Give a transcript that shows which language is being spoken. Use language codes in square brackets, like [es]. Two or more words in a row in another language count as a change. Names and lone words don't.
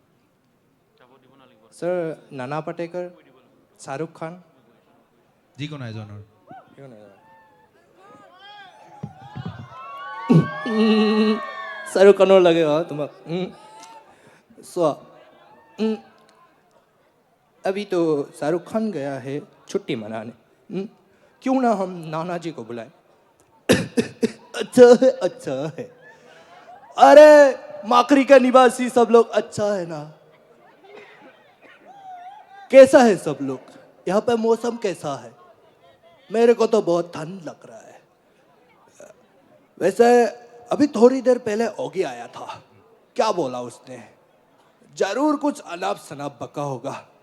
[as] ছাৰ নানা পাটেকাৰ শ্বাহৰুখ খান যিকোনো এজনৰ শ্বাহৰুখ খানৰ লাগে তোমাক চোৱা [hi] अभी तो शाहरुख खान गया है छुट्टी मनाने क्यों ना हम नाना जी को बुलाएं अच्छा है अरे माकरी का निवासी सब लोग अच्छा है ना कैसा है सब लोग यहाँ पे मौसम कैसा है मेरे को तो बहुत ठंड लग रहा है वैसे अभी थोड़ी देर पहले ओगी आया था क्या बोला उसने जरूर कुछ अनाप शनाप बका होगा